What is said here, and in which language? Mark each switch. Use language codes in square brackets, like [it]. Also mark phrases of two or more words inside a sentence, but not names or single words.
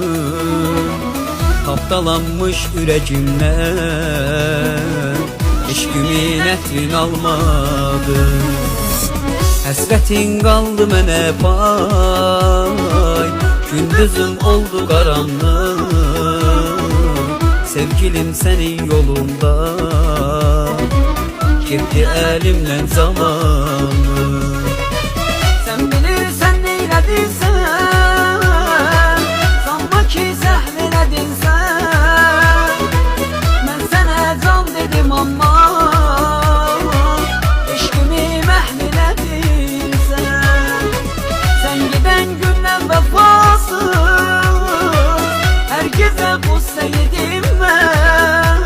[tr] Tapdalanmış yüreğimden eşkimin etrin almadı. [az] Həsrətin qaldı mənə pay, gündüzüm oldu qaranlıq. [tr] Sevgilim senin yolunda gitti elimden zamanı. Sen bilirsen neyledin sen, sanma ki zəhl elədin sen. Ben sənə can dedim amma eşkimi məhl elədin sen. [az] Sen giden gündən vəfasız hər gecə qüssə yedim mən.